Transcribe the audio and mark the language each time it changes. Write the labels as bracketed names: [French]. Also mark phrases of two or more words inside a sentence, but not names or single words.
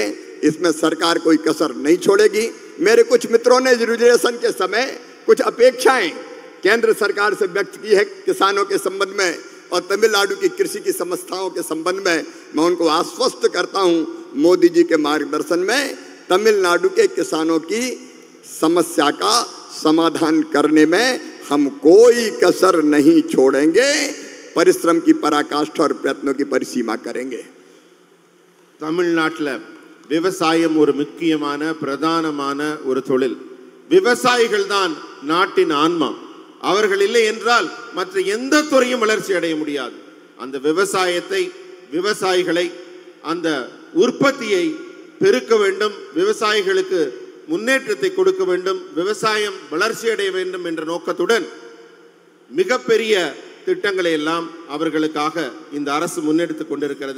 [Hindi] इसमें सरकार कोई कसर नहीं छोड़ेगी. मेरे कुछ मित्रों ने रिजर्वेशन के समय कुछ अपेक्षाएं केंद्र सरकार से व्यक्त की है किसानों के संबंध में और तमिलनाडु की कृषि की समस्याओं के संबंध में, मैं उनको आश्वस्त करता हूं, मोदी जी के मार्गदर्शन में तमिलनाडु के किसानों की समस्या का समाधान करने में हम कोई कसर नहीं छोड़ेंगे, परिश्रम की पराकाष्ठा और प्रयत्नों की परिसीमा करेंगे। [Tamil] தமிழ்நாட்டில் விவசாயம் ஒரு முக்கியமான பிரதானமான ஒரு தொழில். விவசாயிகள் தான் நாட்டின் ஆன்மா. அவர்கள் இல்லை என்றால் மற்ற எந்த துறையும் வளர்ச்சி அடைய முடியாது. அந்த விவசாயத்தை, விவசாயிகளை, அந்த உற்பத்தியை பெருக்க வேண்டும், விவசாயிகளுக்கு முன்னேற்றத்தை கொடுக்க வேண்டும், விவசாயம் வளர்ச்சி அடைய வேண்டும் என்ற நோக்கத்துடன் மிகப்பெரிய திட்டங்களை எல்லாம் அவர்களுக்காக இந்த அரசு முன்னெடுத்துக் கொண்டிருக்கிறது.